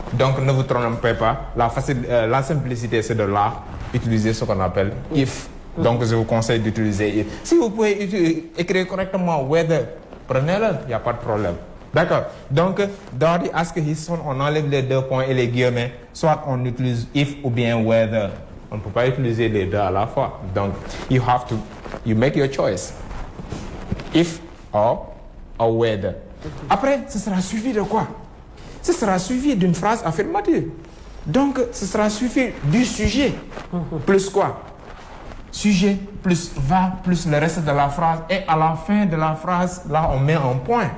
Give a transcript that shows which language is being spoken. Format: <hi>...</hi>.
<fr>Donc ne vous trompez pas, la simplicité c'est de là utiliser ce qu'on appelle if. Donc je vous conseille d'utiliser if. Si vous pouvez écrire correctement weather, prenez-le, il n'y a pas de problème. D'accord. Donc dans the ask his son, on enlève les deux points et les guillemets, soit on utilise if ou bien weather. On ne peut pas utiliser les deux à la fois.</fr> <en>Donc, you make your choice. If or whether.</en> <fr>Après, ce sera suivi de quoi? Ce sera suivi d'une phrase affirmative. Donc, ce sera suivi du sujet. Plus quoi? Sujet plus va plus le reste de la phrase. Et à la fin de la phrase, là, on met un point.</fr>